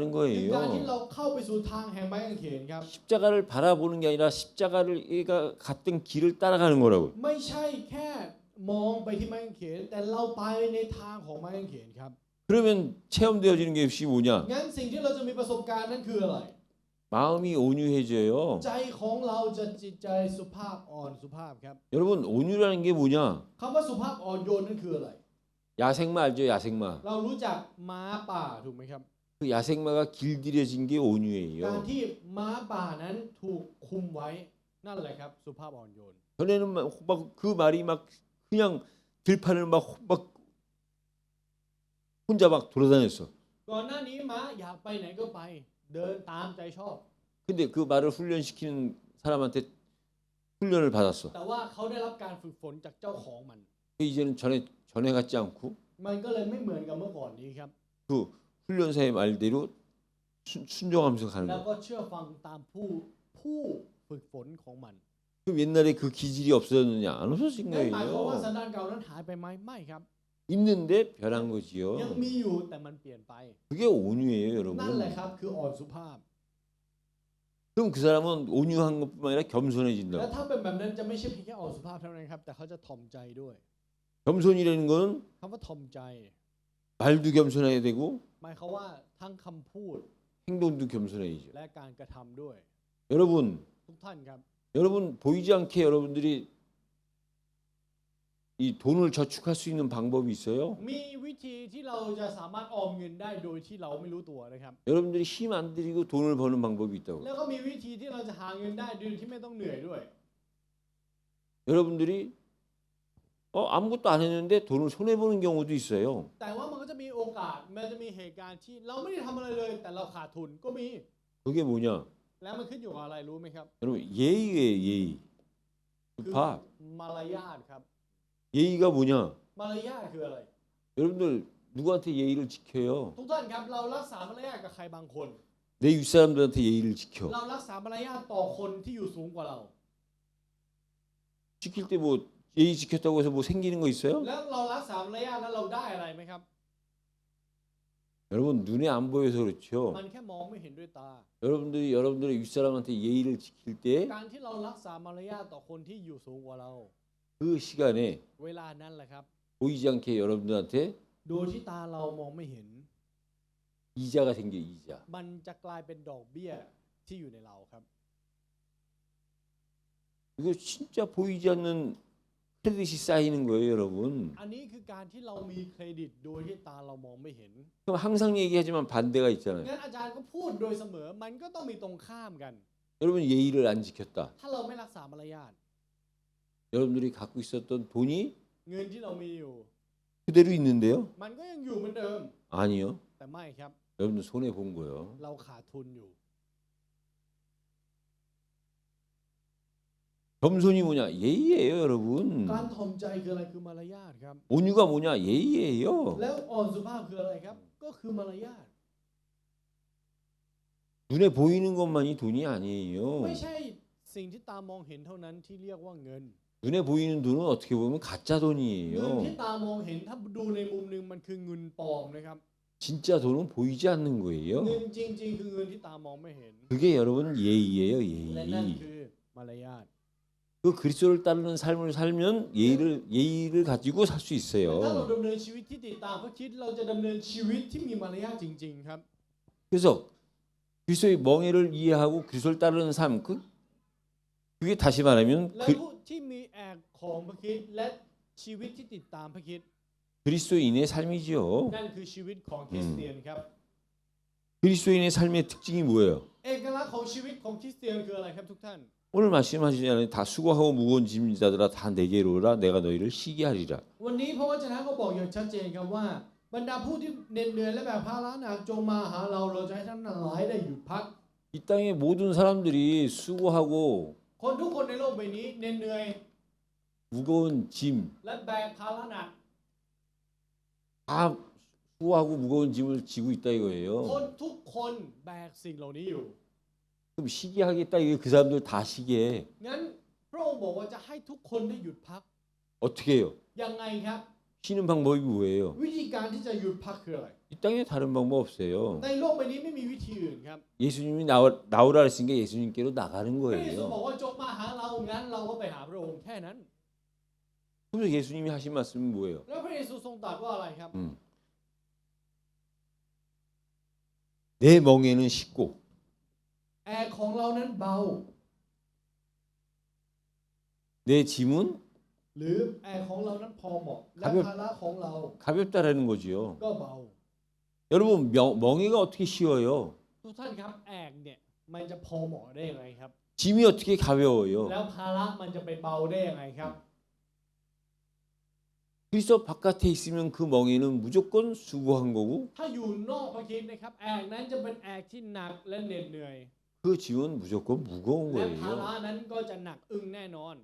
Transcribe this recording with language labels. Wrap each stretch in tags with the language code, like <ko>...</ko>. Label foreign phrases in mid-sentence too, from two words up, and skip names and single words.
<th>คือการที่</th> <ko>거예요.</ko> <th>เราเข้าไปสู่ทางแห่งไม้กางเขนครับ</th> <ko>십자가를 바라보는 게 아니라 십자가를 얘가 갔던 길을 따라가는 거라고.</ko> <th>ไม่ใช่แค่มองไปที่ไม้กางเขนแต่เราไปในทางของไม้กางเขนครับ</th> <ko>그러면 체험되어지는 게 역시 뭐냐?</ko> <th>งั้นสิ่งที่เราจะมีประสบการณ์นั่นคืออะไร</th> <ko>마음이 온유해져요.</ko> <th>ใจของเราจะจิตใจสุภาพอ่อนสุภาพครับ</th> <ko>여러분 온유라는 게 뭐냐?</ko> <th>คำว่าสุภาพอ่อนโยนนั่นคืออะไร</th> <ko>야생마 알죠? 야생마.</ko> <th>เรารู้จักม้าป่าถูกไหมครับ</th> <ko>그 야생마가 길들여진 게</ko> <th>การ</th> <ko>온유예요.</ko> <th>ที่ม้าป่านั้นถูกคุมไว้นั่นแหละครับสุภาพอ่อนโยน</th> <ko>전에는 막 그 말이 막 그냥 들판을 막 혼자 막 돌아다녔어.</ko> <th>ก่อนหน้านี้ม้าอยากไปไหนก็ไป เดินตามใจชอบ</th> <ko>근데 그 말을 훈련시키는 사람한테 훈련을 받았어.</ko> <th>แต่ว่าเขาได้รับการฝึกฝนจากเจ้าของมัน</th> <ko>이제는 전에 같지 않고</ko> <th>มันก็เลยไม่เหมือนกับเมื่อก่อนนี้ครับ</th> <ko>그 훈련사의 말대로 순종하면서 가는</ko> <th>แล้ว</th> <ko>거예요.</ko> <th>ก็เชื่อฟังตามผู้ฝึกฝนของมัน</th> <ko>그럼 옛날에 그 기질이 없어졌느냐? 안 없어진</ko> <th>นั่นหมายความว่า</th> <ko>거예요.</ko> <th>สันดานเก่านั้นหายไปไหมไม่ครับ</th> <ko>있는데 변한</ko> <th>ยัง</th> <ko>거지요.</ko> <th>มีอยู่แต่มันเปลี่ยนไป</th> <ko>그게 온유예요,</ko> <th>นั่นแหละ</th> <ko>여러분.</ko> <th>ครับคืออ่อนสุภาพ</th> <ko>그럼 그 사람은 온유한 것뿐만 아니라</ko> <th>และ</th> <ko>겸손해진다.</ko> <th>ถ้าเป็นแบบนั้นจะไม่ใช่เพียงแค่อ่อนสุภาพเท่านั้นครับแต่เขาจะถ่อมใจด้วย</th> <ko>겸손이라는 거는</ko> <th>คำว่าถ่อมใจ</th> <ko>말도 겸손해야 되고</ko> <th>หมายความว่าทั้งคำพูด</th> <ko>행동도 겸손해야죠.</ko> <th>และการกระทำด้วย</th> <ko>여러분,</ko> <th>ทุกท่านครับ</th> <ko>여러분 보이지 않게 여러분들이 이 돈을 저축할 수 있는 방법이 있어요.</ko> <th>มีวิธีที่เราจะสามารถออมเงินได้โดยที่เราไม่รู้ตัวนะครับ</th> <ko>여러분들이 힘 안 들이고 돈을 버는 방법이 있다고.</ko> <th>แล้วก็มีวิธีที่เราจะหาเงินได้โดยที่ไม่ต้องเหนื่อยด้วย</th> <ko>여러분들이 아무것도 안 했는데 돈을 손해 보는 경우도 있어요.</ko> <th>แต่ว่ามันก็จะมีโอกาสมันจะมีเหตุการณ์ที่เราไม่ได้ทำอะไรเลย แต่เราขาดทุนก็มี</th> <ko>그게 뭐냐?</ko> <th>แล้วมันขึ้นอยู่กับอะไรรู้ไหมครับ</th> <ko>여러분 예의예요, 예의.</ko> <th>คือ</th> <ko>봐.</ko> <th>มารยาทครับ</th> <ko>예의가 뭐냐?</ko> <th>มารยาทคืออะไร</th> <ko>여러분들 누구한테 예의를 지켜요?</ko> <th>ทุกท่านครับเรารักษามารยาทกับใครบางคน</th> <ko>내 윗사람들한테 예의를 지켜.</ko> <th>เรารักษามารยาทต่อคนที่อยู่สูงกว่าเรา</th> <ko>지킬 때 뭐 예의 지켰다고 해서 뭐 생기는 거 있어요?</ko> <th>แล้วเรารักษามารยาทแล้วเราได้อะไรไหมครับ</th> <ko>여러분 눈에 안 보여서 그렇죠.</ko> <th>มันแค่มองไม่เห็นด้วยตา</th> <ko>여러분들이 여러분들의 윗사람한테 예의를 지킬 때</ko> <th>การที่เรารักษามารยาทต่อคนที่อยู่สูงกว่าเรา</th> <ko>그 시간에</ko> <th>เวลานั้นแหละครับ</th> <ko>보이지 않게 여러분들한테</ko> <th>โดยที่ตาเรามองไม่เห็น</th> <ko>이자가 생겨 이자.</ko> <th>มันจะกลายเป็นดอกเบี้ยที่อยู่ในเราครับ</th> <ko>이거 진짜 보이지 않는 크레딧이 쌓이는 거예요, 여러분.</ko> <th>อันนี้คือการที่เรามีเครดิตโดยที่ตาเรามองไม่เห็น</th> <ko>그럼 항상 얘기하지만 반대가 있잖아요.</ko> <th>งั้นอาจารย์ก็พูดโดยเสมอมันก็ต้องมีตรงข้ามกัน</th> <ko>여러분 예의를 안 지켰다.</ko> <th>ถ้าเราไม่รักษามารยาท</th> <ko>여러분들이 갖고 있었던 돈이</ko> <th>เงินที่เรามีอยู่</th> <ko>그대로 있는데요?</ko> <th>มันก็ยังอยู่เหมือนเดิม</th> <ko>아니요.</ko> <th>แต่ไม่ครับ</th> <ko>여러분들 손해 본 거예요.</ko> <th>เราขาดทุนอยู่</th> <ko>겸손이 뭐냐? 예의예요, 여러분.</ko> <th>การถ่อมใจคืออะไรคือมารยาทครับ</th> <ko>온유가 뭐냐? 예의예요.</ko> <th>แล้วอ่อนสุภาพคืออะไรครับ ก็คือมารยาท</th> <ko>눈에 보이는 것만이 돈이 아니에요.</ko> <th>ไม่ใช่สิ่งที่ตามองเห็นเท่านั้นที่เรียกว่าเงิน</th> <ko>눈에 보이는 돈은 어떻게 보면 가짜</ko> <th>เงินที่</th> <ko>돈이에요.</ko> <th>ตามองเห็นถ้าดูในมุมหนึ่งมันคือเงินปลอมนะครับ</th> <ko>진짜 돈은 보이지 않는</ko> <th>เงิ</th> <ko>거예요.</ko> <th>นจริงๆคือเงินที่ตามองไม่เห็น</th> <ko>그게 여러분 예의예요,</ko> <th>และนั่น</th> <ko>예의.</ko> <th>คือมารยาท</th> <ko>그 그리스도를 따르는 삶을 살면 예의를 가지고 살 수</ko> <th>ถ้าเรา</th> <ko>있어요.</ko> <th>ดำเนินชีวิตที่ติดตามพระคริสต์เราจะดำเนินชีวิตที่มีมารยาทจริงๆครับ</th> <ko>그래서 그리스도의 멍에를 이해하고 그리스도를 따르는 삶, 그게 다시 말하면</ko> <th>และผู้ที่มีแอกของพระคริสต์และชีวิตที่ติดตามพระคริสต์</th> <ko>그리스도인의 삶이지요.</ko> <th>นั่นคือชีวิตของคริสเตียนครับ</th> <ko>그리스도인의 삶의 특징이 뭐예요?</ko> <th>เอกลักษณ์ของชีวิตของคริสเตียนคืออะไรครับทุกท่าน</th> <ko>오늘 말씀하시잖아요. 다 수고하고 무거운 짐자들아 다 내게로 오라. 내가 너희를 쉬게 하리라.</ko> <th>วันนี้พระวจนะก็บอกอย่างชัดเจนครับว่าบรรดาผู้ที่เหน็ดเหนื่อยและแบกภาระหนักจงมาหาเราเราจะให้ท่านทั้งหลายได้หยุดพัก</th> <ko>이 땅의 모든 사람들이 수고하고</ko> <th>คนทุกคนในโลกใบนี้เหน็ดเหนื่อย</th> <ko>무거운 짐,</ko> <th>และแบกภาระหนัก</th> <ko>다 수고하고 무거운 짐을 지고 있다</ko> <th>คน</th> <ko>이거예요.</ko> <th>ทุกคนแบกสิ่งเหล่านี้อยู่</th> <ko>그럼 쉬게 하겠다. 이게 그 사람들 다 쉬게 해.</ko> <th>งั้นพระองค์บอกว่าจะให้ทุกคนได้หยุดพัก</th> <ko>어떻게 해요?</ko> <th>ยังไงครับ</th> <ko>쉬는 방법이 뭐예요?</ko> <th>วิธีการที่จะหยุดพักคืออะไร</th> <ko>이 땅에 다른 방법 없어요.</ko> <th>ในโลกใบนี้ไม่มีวิธีอื่นครับ</th> <ko>예수님이 나오라 했으니까 예수님께로 나가는</ko> <th>พระเยซูบอ</th> <ko>거예요.</ko> <th>กว่าจงมาหาเรางั้นเราก็ไปหาพระองค์แค่นั้น</th> <ko>그래서 예수님이 하신 말씀은 뭐예요?</ko> <th>แล้วพระเยซูทรงตรัสว่าอะไรครับ</th> <ko>내 멍에는 쉽고</ko> <th>แอกของเรานั้นเบา</th> <ko>내 짐은</ko> <th>หรือแอกของเรานั้นพอเหมาะและ ครับ ภาระของเรา</th> <ko>가볍다라는 거지요.</ko> <th>ก็เบา</th> <ko>여러분 멍에가 어떻게 쉬워요?</ko> <th>ทุกท่านครับแอกเนี่ยมันจะพอเหมาะได้ยังไงครับ</th> <ko>짐이 어떻게 가벼워요?</ko> <th>แล้วภาระมันจะไปเบาได้ยังไงครับ</th> <ko>그리스도 바깥에 있으면 그 멍에는 무조건 수고한 거고</ko> <th>ถ้าอยู่นอกพระคริสต์นะครับแอกนั้นจะเป็นแอกที่หนักและเหน็ดเหนื่อย</th> <ko>그 짐은 무조건 무거운</ko> <th>และภาระ</th> <ko>거예요.</ko> <th>นั้นก็จะหนักอึ้งแน่นอน</th>